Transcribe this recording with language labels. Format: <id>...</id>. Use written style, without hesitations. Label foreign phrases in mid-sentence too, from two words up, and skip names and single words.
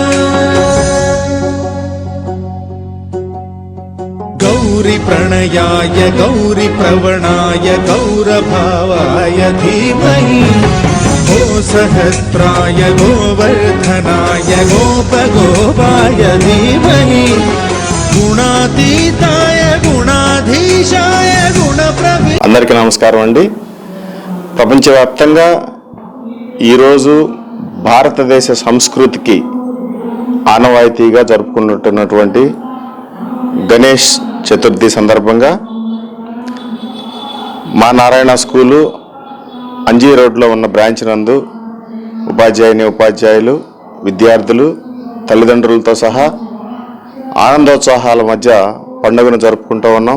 <sa>गौरीप्रणयाय गौरीप्रवणाय गौरभावाय धीमहि गोसहस्राय गोवर्धनाय गोपगोपाय धीमहि गुणातीताय गुणाधीशाय गुणप्रवि.</sa> <te>అందరికీ నమస్కారం అండి. ప్రపంచవ్యాప్తంగా ఈరోజు భారతదేశ సంస్కృతికి ఆనవాయితీగా జరుపుకుంటున్నటువంటి గణేష్ చతుర్థి సందర్భంగా మా నారాయణ స్కూలు అంజీ రోడ్లో ఉన్న బ్రాంచ్ నందు ఉపాధ్యాయులు విద్యార్థులు తల్లిదండ్రులతో సహా ఆనందోత్సాహాల మధ్య పండుగను జరుపుకుంటూ ఉన్నాం.</te>